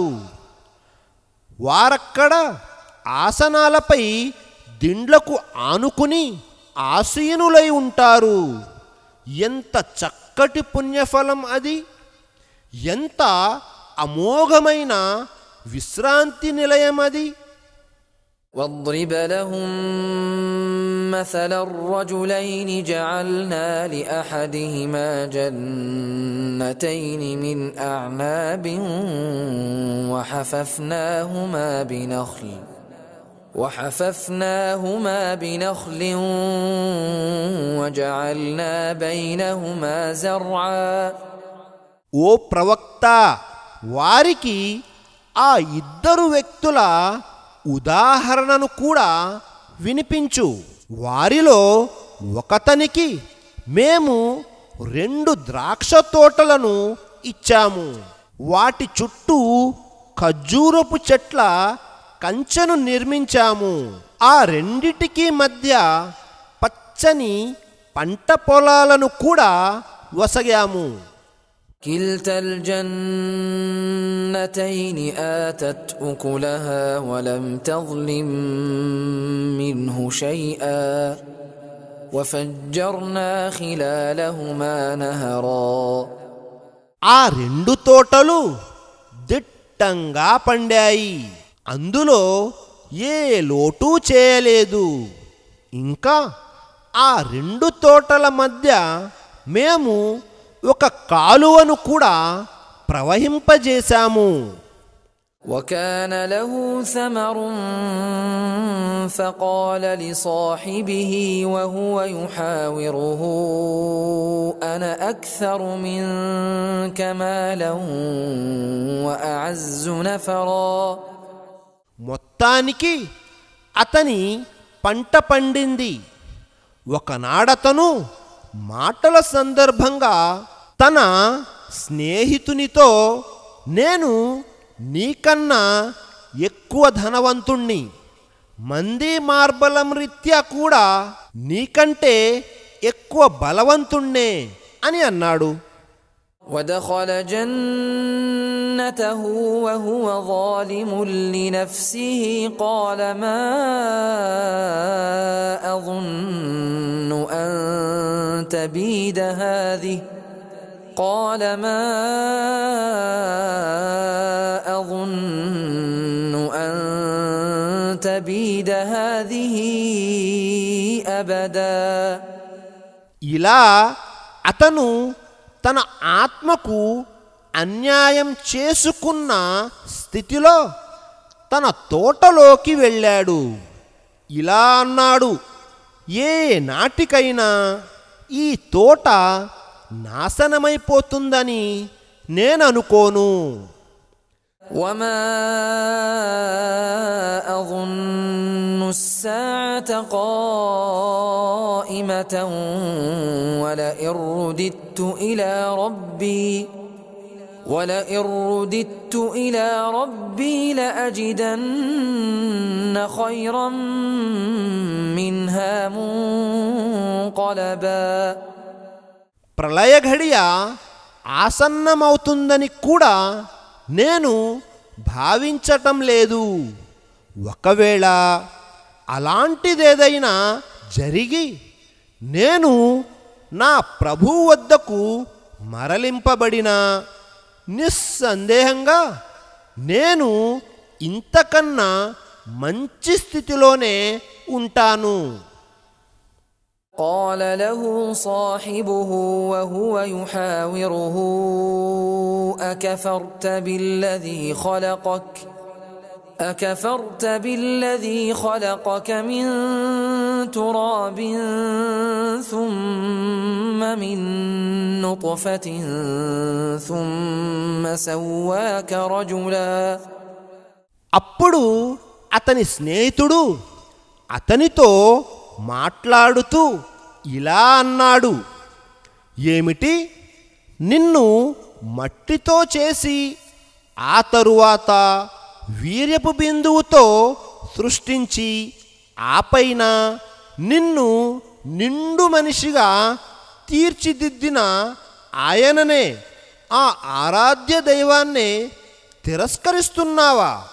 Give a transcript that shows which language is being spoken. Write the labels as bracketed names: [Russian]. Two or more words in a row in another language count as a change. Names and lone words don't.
[Telugu] వారక్కడ ఆసనాలపై దిండ్లకు ఆనుకుని ఆసీనులై ఉంటారు. ఎంత చక్కటి పుణ్యఫలం అది! ఎంత అమోఘమైన విశ్రాంతి నిలయం అది! [Arabic] واضرب لهم مثل الرجلين جعلنا لأحدهما جنتين من أعناب وحففناهما بنخل وجعلنا بينهما زرعا. [Telugu] ఓ ప్రవక్త, వారికి ఆ ఇద్దరు వ్యక్తుల ఉదాహరణను కూడా వినిపించు. వారిలో ఒకతనికి మేము 2 ద్రాక్ష తోటలను ఇచ్చాము. వాటి చుట్టూ ఖర్జూరపు చెట్ల కంచెను నిర్మించాము. ఆ రెండిటికి మధ్య పచ్చని పంట పొలాలను కూడా వసగాము. [Arabic] كلتا الجنتين آتت أكلها ولم تظلم منه شيئا وفجرنا خلالهما نهرا. [Telugu] ఆ 2 తోటలు దిట్టంగా పండాయి. అందులో ఏ లోటు చేయలేదు. ఇంకా ఆ 2 తోటల మధ్య మేము ఒక కాలువను కూడా ప్రవహింపజేశాము. [Arabic] وكان له ثمر فقال لصاحبه وهو يحاوره أنا أكثر منك مالا وأعز نفرا. [Telugu] మొత్తానికి అతని పంట పండింది. ఒకనాడతను మాటల సందర్భంగా తన స్నేహితునితో, నేను నీకన్నా ఎక్కువ ధనవంతుణ్ణి, మంది మార్బలం రీత్యా కూడా నీకంటే ఎక్కువ బలవంతుణ్ణే అని అన్నాడు. [Arabic] ودخل جنته وهو ظالم لنفسه قال ما أظن أن تبيد هذه أبدا. [Telugu] ఇలా అతను తన ఆత్మకు అన్యాయం చేసుకున్న స్థితిలో తన తోటలోకి వెళ్ళాడు. ఇలా అన్నాడు, ఏ నాటికైనా ఈ తోట నాశనమైపోతుందని నేననుకోను. [Arabic] وما أظن الساعة قائمة ولئن رددت إلى ربي لأجدن خيرا منها منقلبا. [Telugu] ప్రళయ ఘడియ ఆసన్నమవుతుందని కూడా నేను భావించటం లేదు. ఒకవేళ అలాంటిదేదైనా జరిగి నేను నా ప్రభువు వద్దకు మరలింపబడినా నిస్సందేహంగా నేను ఇంతకన్నా మంచి స్థితిలోనే ఉంటాను. [Arabic] قال له صاحبه وهو يحاوره أكفرت بالذي خلقك من تراب ثم من نطفة ثم سواك رجلا. [Telugu] అప్పుడు అతని స్నేహితుడు అతనితో మాట్లాడుతూ ఇలా అన్నాడు, ఏమిటి, నిన్ను మట్టితో చేసి ఆ తరువాత వీర్యపు బిందువుతో సృష్టించి ఆపైన నిన్ను నిండు మనిషిగా తీర్చిదిద్దిన ఆయననే ఆ ఆరాధ్య దైవాన్నే తిరస్కరిస్తున్నావా?